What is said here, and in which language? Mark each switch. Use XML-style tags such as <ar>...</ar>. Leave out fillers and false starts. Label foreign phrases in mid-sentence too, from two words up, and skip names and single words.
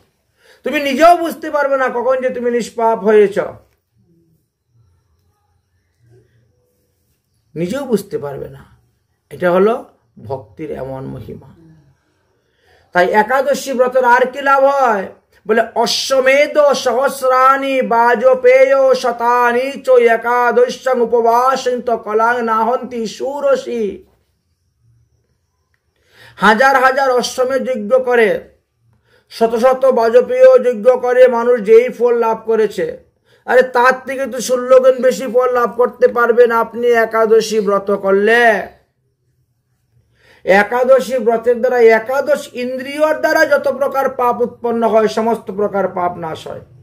<bn>তুমি নিজেও বুঝতে পারবে না কখন যে তুমি নিষ্পাপ হয়েছ, নিজেও বুঝতে পারবে না। এটা হলো ভক্তির এমন মহিমা। তাই একাদশী ব্রতের আর কি লাভ হয়?</bn> <sa>বলে অশ্বমেধ সহস্রাণি বাজপেয় শতানি চ একাদশং উপবাসন্ত কলাং নাহন্তি সুরসি।</sa> <bn>হাজার হাজার অশ্বমেধ যজ্ঞ করে, শত শত বাজপেয় যজ্ঞ করে মানুষ যেই ফল লাভ করেছে, আরে তার থেকে তো 16 গুণ বেশি ফল লাভ করতে পারবেন আপনি একাদশী ব্রত করলে। একাদশী ব্রতের দ্বারা একাদশ ইন্দ্রিয়র দ্বারা যত প্রকার পাপ উৎপন্ন হয় সমস্ত প্রকার পাপ নাশ হয়।</bn>